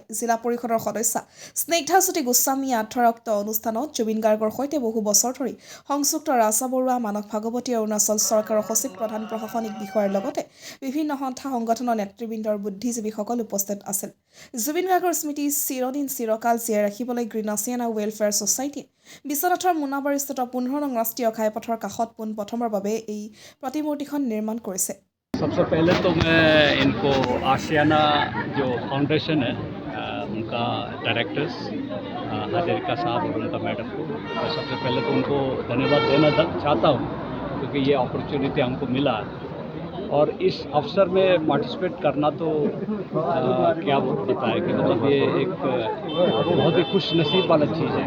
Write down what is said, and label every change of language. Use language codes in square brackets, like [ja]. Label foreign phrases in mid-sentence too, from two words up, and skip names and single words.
[as] জিলা পৰিষদৰ সদস্যা স্নিগ্ধাজ্যোতি গোস্বামীয়ে আঁঠুৱা উক্ত অনুষ্ঠানত জুবিন গাৰ্গৰ সৈতে বহু বছৰ ধৰি সংযুক্ত ৰাজা বৰুৱা, মানস ভাগৱতী, অৰুণাচল চৰকাৰৰ সচিব, প্ৰধান প্ৰশাসনিক বিষয়াৰ লগতে বিভিন্ন সন্থা সংগঠনৰ নেতৃবৃন্দৰ বুদ্ধিজীৱীসকল উপস্থিত আছিল। জুবিন গাৰ্গৰ স্মৃতি চিৰদিন চিৰকাল জীয়াই ৰাখিবলৈ গ্ৰীণ আছিয়ানা ৱেলফেয়াৰ ছ'চাইটিয়ে বিশ্বনাথৰ মোনাবাৰীস্থিত 15 নং ৰাষ্ট্ৰীয় ঘাইপথৰ কাষত পোনপ্ৰথমৰ বাবে এই প্ৰতিমূৰ্তিখন নিৰ্মাণ কৰিছে। [hi] सबसे पहले तो मैं इनको आशियाना जो फाउंडेशन है उनका डायरेक्टर्स हाजरिका साहब और उनका मैडम को मैं सबसे पहले तो उनको धन्यवाद देना चाहता हूँ क्योंकि ये अपॉर्चुनिटी हमको मिला और इस अवसर में पार्टिसिपेट करना तो क्या होता है कि मतलब ये एक बहुत ही खुश नसीब वाला चीज़ है।